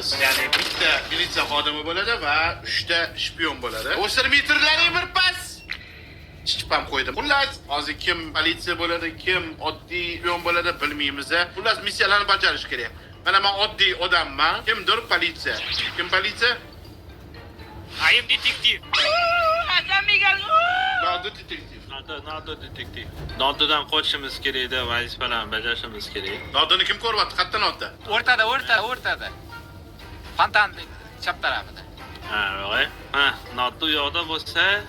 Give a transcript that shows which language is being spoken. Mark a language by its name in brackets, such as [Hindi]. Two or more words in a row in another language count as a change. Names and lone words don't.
[Uzbek] Ya'ni bitta militsiya xodimi bo'ladi va 3 ta shpion bo'ladi. O'sir metrlaring bir pas. Chiqib ham qo'ydim. Xullas, hozir kim politsiya bo'ladi, kim oddiy shpion bo'ladi bilmaymiz. Xullas, missiyalarni bajarish kerak. Mana men oddiy odamman. Kimdir politsiya. Kim politsiya? [English] I am detective. [Uzbek] Nodda detektiv. Nado detektiv. Nododan qochishimiz kerak edi, vazifalarni bajarishimiz kerak. Noddani kim ko'ryapti? Qayerda nodda? O'rtada. Fontan chap tarafida. Ha, voy. Ha, Nodo u yoqda bo'lsa,